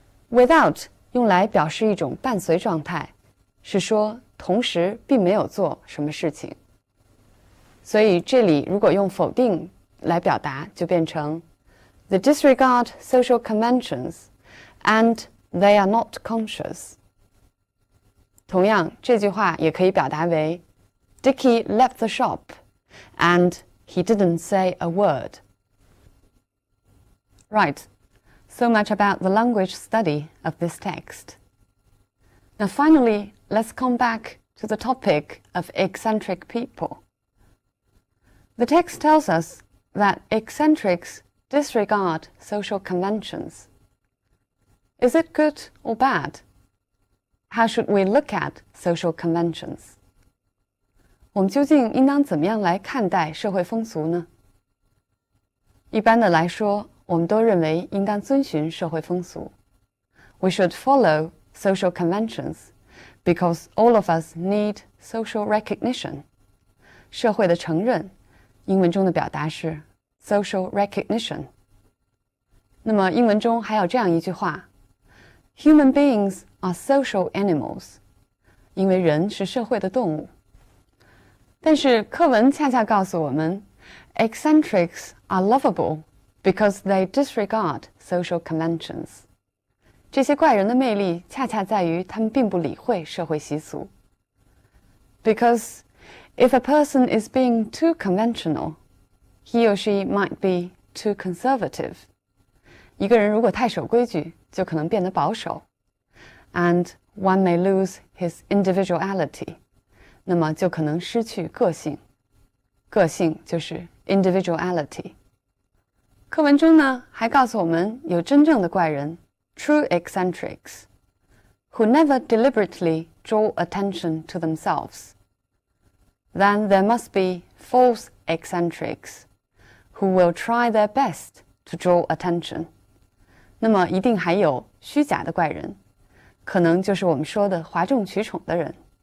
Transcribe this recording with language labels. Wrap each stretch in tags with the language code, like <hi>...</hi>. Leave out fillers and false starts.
<zh>Without 用来表示一种伴随状态，是说同时并没有做什么事情。所以这里如果用否定来表达，就变成</zh> <en>They disregard social conventions and they are not conscious.</en> <zh>同样，这句话也可以表达为</zh> <en>Dickie left the shop and he didn't say a word. Right, so much about the language study of this text. Now finally, let's come back to the topic of eccentric people. The text tells us that eccentrics disregard social conventions. Is it good or bad? How should we look at social conventions?</en> <zh>我们究竟应当怎么样来看待社会风俗呢？一般的来说，我们都认为应当遵循社会风俗。</zh> <en>We should follow social conventions because all of us need social recognition.</en> <zh>社会的承认，英文中的表达是 social recognition. 那么英文中还有这样一句话</zh> <en>Human beings are social animals.</en> <zh>因为人是社会的动物。但是课文恰恰告诉我们</zh> <en>Eccentrics are lovable because they disregard social conventions.</en> <zh>这些怪人的魅力恰恰在于他们并不理会社会习俗。</zh> <en>Because if a person is being too conventional, he or she might be too conservative.</en> <zh>一个人如果太守规矩，就可能变得保守。</zh> <en>And one may lose his individuality.</en> <zh>那么就可能失去个性。个性就是 individuality. 课文中呢，还告诉我们有真正的怪人</zh> <en>true eccentrics, who never deliberately draw attention to themselves. Then there must be false eccentrics, who will try their best to draw attention.</en> <zh>那么一定还有虚假的怪人，可能就是我们说的哗众取宠的人。</zh>